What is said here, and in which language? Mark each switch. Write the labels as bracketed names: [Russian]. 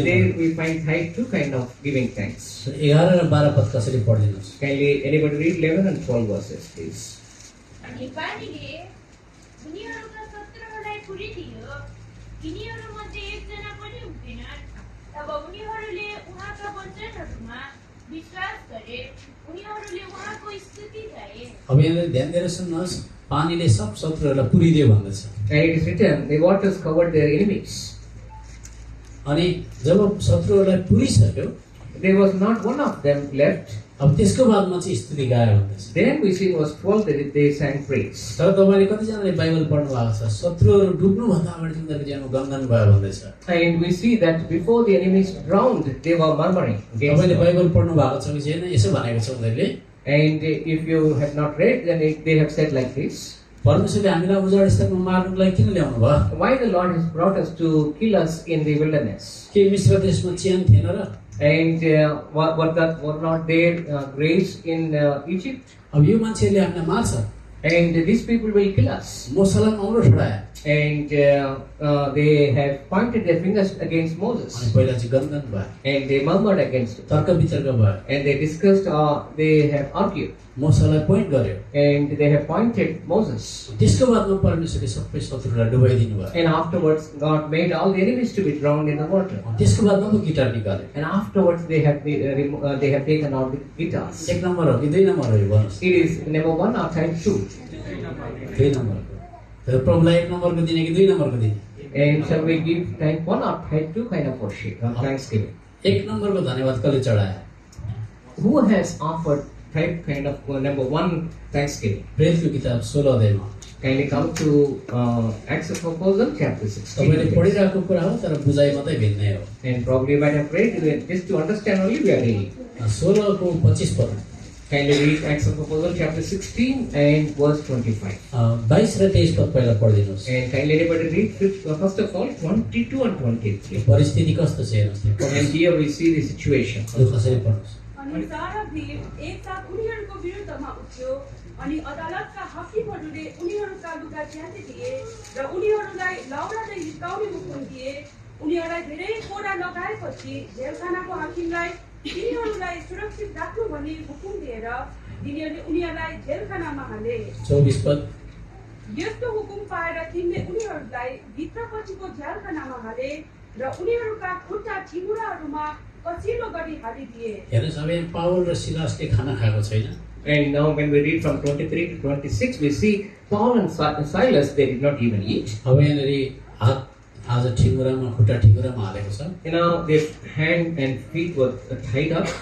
[English] There [Nepali] number [English] we find type 2 kind of giving thanks. [Nepali] 11 र 12 पद कसरी पढिदिनुहोस् [English] Kindly anybody read 11 and 12 verses, please. [Nepali] अनि पानीले उनीहरूका शत्रुहरूलाई पुरिदियो तिनीहरूमध्ये एकजना पनि उठेनन् तब उनीहरूले उहाँका वचनहरूमा विश्वास गरे उनीहरूले उहाँको स्तुति गाए अब यहाँनिर ध्यान दिएर सुन्नुहोस् पानीले सब शत्रुहरूलाई पुरिदियो भन्दछ [English] And it is written, the waters covered their enemies. [Nepali] अनि जब शत्रुहरूलाई पुरिसक्यो [English] There was not one of them left. [Nepali] अब त्यसको बादमा चाहिँ स्तुति गायो भन्दछ [English] Then we see verse 12 that they sang praise. [Nepali] तर तपाईँले कतिजनाले बाइबल पढ्नु भएको छ शत्रुहरू डुब्नुभन्दा अगाडि उनीहरूको जीवनमा गन्धन भयो भन्दैछ [English] And we see that before the enemies drowned, they were murmuring against [Nepali] तपाईँले [English] God. [Nepali] बाइबल पढ्नु भएको छ कि छैन यसो भनेको छ उनीहरूले [English] And if you have not read, then they have said like this. [Nepali] परमेश्वरले हामीलाई उजाड स्तरमा मार्नुको लागि किन ल्याउनु भयो [English] Why the Lord has brought us to kill us in the wilderness? [Nepali] के मिश्र देशमा चियान थिएन र [English] And were not there graves in Egypt? [Nepali] अब यो मान्छेहरूले हामीलाई मार्छ [English] And these people will kill us. [Nepali] मोसालाई औँलो ठडायो [English] And they have pointed their fingers against [Nepali] अनि [English] Moses. [Nepali] पहिला चाहिँ गन्धन भयो [English] And they murmured against him. [Nepali] तर्क वितर्क भयो [English] And they discussed, they have argued. [Nepali] मोसालाई point गर्यो [English] And they have pointed Moses. [Nepali] त्यसको बादमा परमेश्वरले सबै शत्रुलाई डुबाइदिनु भयो [English] And afterwards, God made all the enemies to be drowned in the water. [Nepali] त्यसको बादमा पो गिटार निकाल्यो [English] And afterwards, they have taken out the guitars. [Nepali] 1 number हो कि 2 नम्बर हो यो भन्नुहोस् [English] It is number 1 or type 2. [Nepali] 2 नम्बरको तर प्रभुलाई 1 नम्बरको दिने कि 2 नम्बरको दिने [English] And shall we give type 1 or type 2 kind of worship, thanksgiving? [Nepali] 1 नम्बरको धन्यवाद कसले चढायो [English] Who has offered type kind of number 1 thanksgiving? [Nepali] प्रेरितको किताब 16 अध्यायमा [English] Kindly come to Acts of Apostle chapter 16. [Nepali] तपाईँले [English] please. [Nepali] पढिरहेको कुरा हो तर बुझाइ मात्रै भिन्नै हो [English] And probably you might have read, just to understand only we are reading. [Nepali] 16 को 25 पद [English] Kindly read Acts of Apostle chapter 16 and verse 25. [Nepali] 22 र 23 पद पहिला पढिदिनुहोस् [English] And kindly anybody read first of all 22 and 23. [Nepali] परिस्थिति कस्तो छ हेर्नुहोस् [English] And here we see the situation. [Nepali] यो कसरी पढ्नुहोस् अनि सारा भिड एकसाथ उनीहरूको विरुद्धमा उठ्यो अनि अदालतका हाकिमहरूले उनीहरूका लुगा च्याति दिए र उनीहरूलाई लौरादै हिर्काउने हुकुम दिए उनीहरूलाई धेरै कोडा लगाएपछि जेलखानाको हाकिमलाई तिनीहरूलाई सुरक्षित राख्नु भनी हुकुम दिएर तिनीहरूले उनीहरूलाई जेलखानामा हाले 24 पद यस्तो हुकुम पाएर तिनले उनीहरूलाई भित्रपट्टिको जेलखानामा हाले र उनीहरूका खुट्टा ठिमुराहरूमा कसिलो गरी हालिदिए हेर्नुहोस् अब यहाँ पावल र सिलासले खाना खाएको छैन [English] And now when we read from 23 to 26, we see Paul and Silas, they did not even eat. [Nepali] अब यहाँनिर हात आज ठिमुरामा खुट्टा ठिमुरामा हालेको छ [English] You know, their hand and feet were tied up